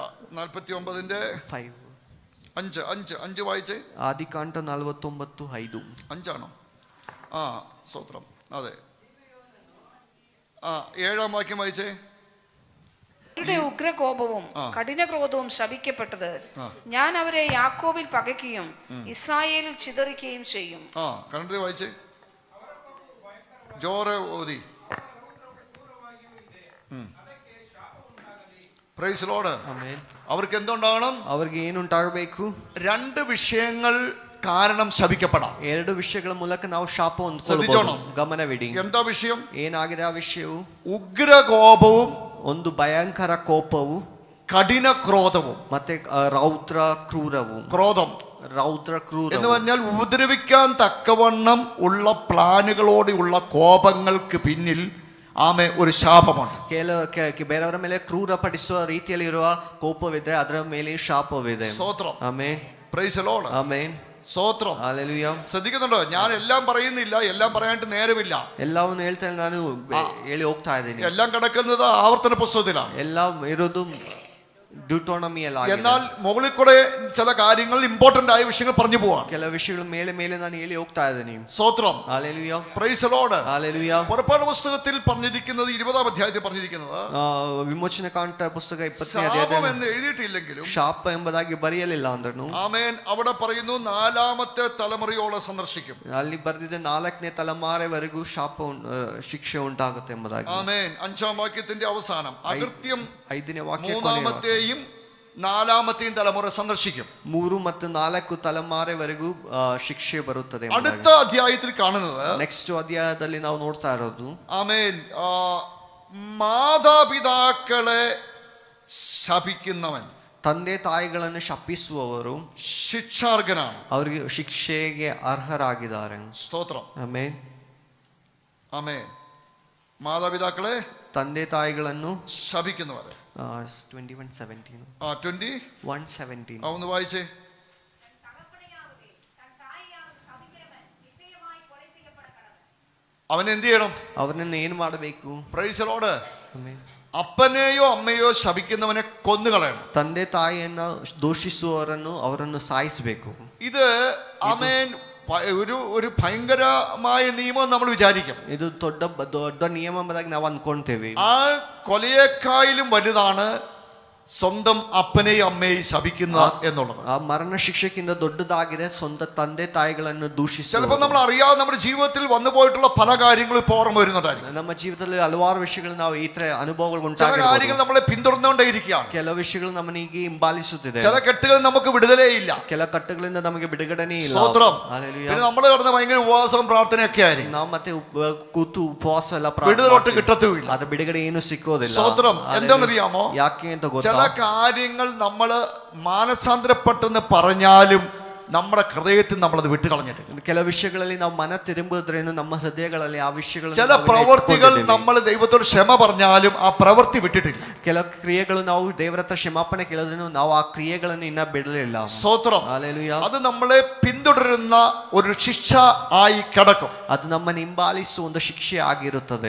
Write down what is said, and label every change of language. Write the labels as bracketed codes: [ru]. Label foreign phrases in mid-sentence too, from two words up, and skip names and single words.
[ml] 49ന്റെ 5 വായിച്ചേ. [kn] ಆದಿಕಾಂಡ 49:5. [ml] 5 ആണോ? സ്തോത്രം. അതെ. 7ാം വാക്യം വായിച്ചേ. ഉഗ്രകോപവും കഠിനക്രോധവും ശപിക്കപ്പെട്ടത്, ഞാൻ അവരെ യാക്കോബിൽ പകയ്ക്കുകയും ഇസ്രായേലിൽ ചിതറിക്കുകയും ചെയ്യും. കണ്ടത് വായിച്ചേ. ജോറെ ഓതി. [en] Praise the Lord. [kn] ಆಮೆನ್. [ml] അവർക്ക് എന്തുണ്ടാകണം? [kn] ಅವರಿಗೆ ಏನುಂಟಾಗಬೇಕು? [ml] 2 വിഷയങ്ങൾ കാരണം ശപിക്കപ്പെടാം. [kn] 2 ವಿಷಯಗಳ ಮೂಲಕ ನಾವು ಶಾಪ ಹೊಂದಿಕೊಳ್ಳಬಹುದು. ಗಮನವಿಡಿ. [ml] എന്താ വിഷയം? [kn] ಏನಾಗಿದೆ ಆ ವಿಷಯವು? [ml] ഉഗ്രകോപവും [kn] ಒಂದು ಭಯಂಕರ ಕೋಪವು, [ml] കഠിന ക്രോധവും. [kn] ಮತ್ತೆ ರೌದ್ರ ಕ್ರೂರವು. [ml] ക്രോധം [kn] ರೌದ್ರ ಕ್ರೂರ [ml] എന്ന് പറഞ്ഞാൽ ഉപദ്രവിക്കാൻ തക്കവണ്ണം ഉള്ള പ്ലാനുകളോടെയുള്ള കോപങ്ങൾക്ക് പിന്നിൽ ഒരു ശാപമുണ്ട്. [kn] ಬೇರೆಯವರ ಮೇಲೆ ಕ್ರೂರ ಪಡಿಸುವ ರೀತಿಯಲ್ಲಿರುವ ಕೋಪವಿದ್ರೆ ಅದರ ಮೇಲೆ ಶಾಪವಿದೆ. [ml] സ്തോത്രം. [kn] ಆಮೆನ್. [en] Praise the Lord. [kn] ಆಮೆನ್. [ml] സ്തോത്രം. ഹല്ലേലൂയ. ശ്രദ്ധിക്കുന്നുണ്ടോ? ഞാൻ എല്ലാം പറയുന്നില്ല, എല്ലാം പറയാനായിട്ട് നേരമില്ല. [kn] ಎಲ್ಲವನ್ನು ಹೇಳ್ತಾ ನಾನು ಹೇಳಿ ಹೋಗ್ತಾ ಇದ್ದೀನಿ. [ml] എല്ലാം കിടക്കുന്നത് ആവർത്തന പുസ്തകത്തിലാണ്. [kn] എല്ലാം ಇರೋದು ಡ್ಯೂಟೋನಮಿಯಲ್ಲಿ [ml] എന്നാൽ മുകളിൽ കൂടെ ചില കാര്യങ്ങൾ ഇമ്പോർട്ടന്റ് ആയ വിഷയങ്ങൾ പറഞ്ഞു പോവാണ്. [kn] ಕೆಲವು ವಿಷಯಗಳು ಮೇಲೆ ಮೇಲೆ ನಾನು ಹೇಳಿ ಹೋಗ್ತಾ ಇದ್ದೇನೆ. [ml] സ്തോത്രം. ഹല്ലേലൂയ. [en] Praise the Lord. [ml] ഹല്ലേലൂയ. പുറപ്പാട് പുസ്തകത്തിൽ പറഞ്ഞിരിക്കുന്നത് 20-ാം അധ്യായത്തിൽ പറഞ്ഞിരിക്കുന്നത് [kn] ವಿಮೋಚನೆ ಕಾಂಡ ಪುಸ್ತಕ 20ನೇ [ml] ശാപം [kn] ಅಧ್ಯಾಯದಲ್ಲಿ [ml] എന്ന് എഴുതിയിട്ടില്ലെങ്കിലും [kn] ಶಾಪ ಎಂಬುದಾಗಿ ಬರೆಯಲಿಲ್ಲ ಅಂದ್ರೂ [ml] ആമേൻ അവിടെ പറയുന്നു 4ാമത്തെ തലമുറയോളം സന്ദർശിക്കും. [kn] ಅಲ್ಲಿ ಬರೆದಿದೆ 4ನೇ ತಲೆಮಾರೆವರೆಗೂ ಶಿಕ್ಷೆ ಉಂಟಾಗುತ್ತೆ ಎಂಬುದಾಗಿ. [ml] ആമേൻ 5ാം വാക്യത്തിന്റെ അവസാനം അകൃത്യം [kn] 5ನೇ ವಾಕ್ಯ [ml] 3ാമത്തെയും 4ാമത്തെയും തലമുറ സന്ദർശിക്കും. [kn] 3 ಮತ್ತು 4 ತಲೆಮಾರೆವರೆಗೂ ಶಿಕ್ಷೆ ಬರುತ್ತದೆ. [ml] അടുത്ത അധ്യായത്തിൽ കാണുന്നത് [kn] ನೆಕ್ಸ್ಟ್ ಅಧ್ಯಾಯದಲ್ಲಿ ನಾವು ನೋಡ್ತಾ ಇರೋದು [ml] ആമേൻ മാതാപിതാക്കളെ ശപിക്കുന്നവൻ [kn] ತಂದೆ ತಾಯಿಗಳನ್ನು ಶಪಿಸುವವರು [ml] ശിക്ഷാർഹനാണ്. [kn] ಅವರಿಗೆ ಶಿಕ್ಷೆಗೆ ಅರ್ಹರಾಗಿದ್ದಾರೆ. [ml] സ്തോത്രം. [kn] ಆಮೆನ್. [ml] ആമേൻ. മാതാപിതാക്കളെ [kn] ತಂದೆ ತಾಯಿಗಳನ್ನು [ml] ശപിക്കുന്നവർ. 21:17 21:17 ഒന്ന് വായിച്ചേ. അവൻ എന്ത് ചെയ്യണം? [kn] ಅವರನ್ನು ಏನು ಮಾಡಬೇಕು? [en] Praise the Lord. [kn] ಆಮೆನ್. [ml] അപ്പനെയോ അമ്മയോ ശപിക്കുന്നവനെ കൊന്നുകളയണം. [kn] ತಂದೆ ತಾಯಿಯನ್ನು ದೂಷಿಸುವವರನ್ನು ಅವರನ್ನು ಸಾಯಿಸಬೇಕು. [ml] ഇത് ആമേൻ ഒരു ഭയങ്കരമായ നിയമം നമ്മൾ വിചാരിക്കും. [kn] ಇದು ದೊಡ್ಡ ನಿಯಮ ಎಂಬುದಾಗಿ ನಾವು ಅಂದ್ಕೊಳ್ತೇವೆ. [ml] ആ കൊലയേക്കാളും വലുതാണ് സ്വന്തം അപ്പനെയും അമ്മയെയും ശപിക്കുന്ന എന്നുള്ളത്. [kn] ആ മരണ ശിക്ഷയ്ക്കിಂತ ദೊಡ್ಡದಾಗಿದೆ ಸ್ವಂತ ತಂದೆ ತಾಯಿಗಳನ್ನು ದೂಷಿಸುವುದು. [ml] ചിലപ്പോൾ നമ്മൾ അറിയാതെ നമ്മുടെ ജീവിതത്തിൽ വന്നു പോയിട്ടുള്ള പല കാര്യങ്ങളും ഇപ്പോൾ ഓർമ്മ വരുന്നുണ്ടായിരിക്കും. [kn] ನಮ್ಮ ಜೀವಿತದಲ್ಲಿ ಹಲವಾರು ವಿಷಯಗಳು ನಾವು ಈ ತರ ಅನುಭವಗಳು [ml] ചില [kn] ಉಂಟಾಗಿರಬಹುದು. [ml] കാര്യങ്ങൾ നമ്മളെ പിന്തുടർന്നുകൊണ്ടേയിരിക്കുകയാണ്. [kn] ಕೆಲವು ವಿಷಯಗಳು ನಮ್ಮನಿಗೆ ಹಿಂಬಾಲಿಸುತ್ತಿದೆ. [ml] ചില കെട്ടുകൾ നമുക്ക് വിടുതലേ ഇല്ല. [kn] ಕೆಲ ಕಟ್ಟುಗಳಿಂದ ನಮಗೆ ಬಿಡುಗಡೆನೇ ಇಲ್ಲ. [ml] സ്തോത്രം. ഹല്ലേലൂയ. പിന്നെ നമ്മൾ കിടന്ന് ഭയങ്കര ഉപവാസവും പ്രാർത്ഥനയൊക്കെ ആയിരിക്കും. [kn] ನಾವು ಮತ್ತೆ ಕೂತು ಉಪವಾಸ ಎಲ್ಲ [ml] വിടുതലോട്ട് കിട്ടത്തുമില്ല. [kn] ಅದರ ಬಿಡುಗಡೆ ಏನು ಸಿಕ್ಕೋದಿಲ್ಲ. [ml] സ്തോത്രം. എന്താണെന്നറിയാമോ? [kn] ಯಾಕೆ ಅಂತ ಗೊತ್ತಾ? [ml] ചില കാര്യങ്ങൾ നമ്മൾ മാനസാന്തരപ്പെട്ടെന്ന് പറഞ്ഞാലും നമ്മുടെ ഹൃദയത്തിൽ നമ്മളത് വിട്ടുകളഞ്ഞിട്ടില്ല. [kn] ಕೆಲವು ವಿಷಯಗಳಲ್ಲಿ ನಾವು ಮನ ತಿರುಗಿದ್ರೇನು ನಮ್ಮ ಹೃದಯಗಳಲ್ಲಿ ಆ ವಿಷಯಗಳನ್ನು [ml] ചില പ്രവൃത്തികൾ നമ്മൾ ദൈവത്തോട് ക്ഷമ പറഞ്ഞാലും ആ പ്രവൃത്തി വിട്ടിട്ടില്ല. [kn] ಕೆಲವು ಕ್ರಿಯೆಗಳು ನಾವು ದೇವರ ಹತ್ರ ಕ್ಷಮಾಪಣೆ ಕೇಳಿದ್ರೂ ನಾವು ಆ ಕ್ರಿಯೆಗಳನ್ನು ಇನ್ನ ಬಿಡಲಿಲ್ಲ. [ml] സ്തോത്രം. ഹല്ലേലൂയ. അത് നമ്മളെ പിന്തുടരുന്ന ഒരു ശിക്ഷ ആയി കിടക്കും. [kn] ಅದು ನಮ್ಮನ್ನು ಹಿಂಬಾಲಿಸುವ ಒಂದು ಶಿಕ್ಷೆ ಆಗಿರುತ್ತದೆ.